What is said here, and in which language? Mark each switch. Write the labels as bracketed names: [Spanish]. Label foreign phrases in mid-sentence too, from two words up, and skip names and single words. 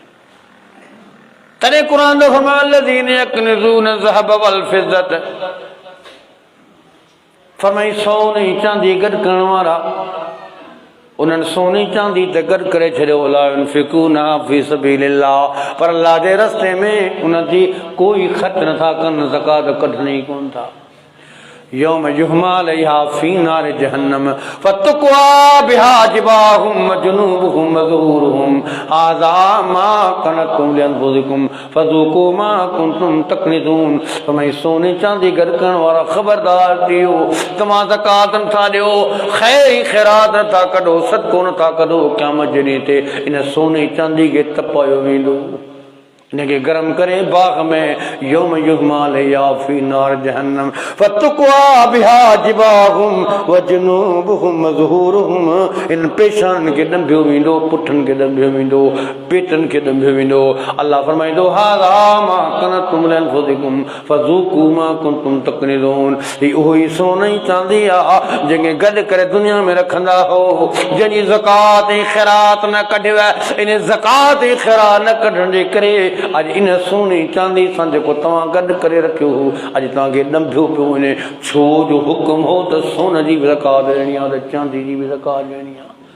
[Sindhi] तॾहिं क़ुरान जो फरमायो [Arabic] الذين يكنزون ذهب والفضة, [Sindhi] फरमाई सोन ऐं चांदी गॾु करण वारा, उन्हनि सोने चांदी ते गॾु करे छॾियो, [Arabic] لا ينفقون في سبيل الله, [Sindhi] पर अल्लाह जे रस्ते में उनजी कोई ख़र्च नथा कनि, ज़कात कढणी कोन था। [Arabic] يوم يحمى عليها في نار جهنم فتكوى بها جباههم جنوبهم ظهورهم هذا ما كنتم لأنفسكم فذوقوا ما كنتم تكنزون. [Sindhi] तमाई सोने चांदी गॾु करण वारा ख़बरदार थियो, तव्हां ज़कात नथा ॾियो, ख़ैर ख़ैरात नथा कढो, सदको नथा कढो, क़यामत जे ॾींहं ते इन सोने चांदी खे तपायो वेंदो, इनके गरम करे बाग में। [Arabic] يوم يحمى عليها في نار جهنم فتكوى بها جباههم وجنوبهم ظهورهم, [Sindhi] इन पेशान के ॾंभियो वेंदो, पुठनि खे ॾंभियो वेंदो, पेटनि खे ॾंभियो वेंदो। [Arabic] अल्लाह फरमाईंदो هذا ما كنتم لأنفسكم فذوقوا ما كنتم تكنزون. [Sindhi] ही उहो ई सोन ऐं चांदी आहे जंहिंखे गॾु करे दुनिया में रखंदा हो, जंहिंजी ज़कात ऐं ख़ैरात न कढियो, इन ज़कात ऐं ख़ैरात न कढण जे करे अॼु इन सोने चांदी सां जेको तव्हां गॾु करे रखियो हो, अॼु तव्हांखे ॾंभियो पियो वञे, छो जो हुकुम हो त सोन जी बि ज़कात ॾियणी आहे, त चांदी जी बि ज़कात ॾियणी आहे।